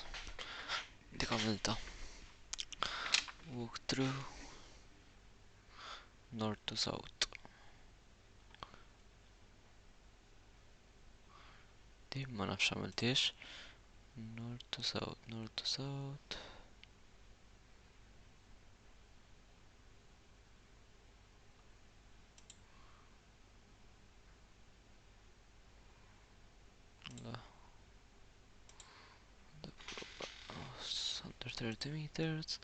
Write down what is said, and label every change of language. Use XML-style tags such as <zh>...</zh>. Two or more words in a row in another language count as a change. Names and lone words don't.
<mt>Dik għamilta.</mt> <en>Walk through north to south.</en> <mt>Di ma nafx għamiltiex.</mt> <en>North to south, north to south. Under 30 meters.</en>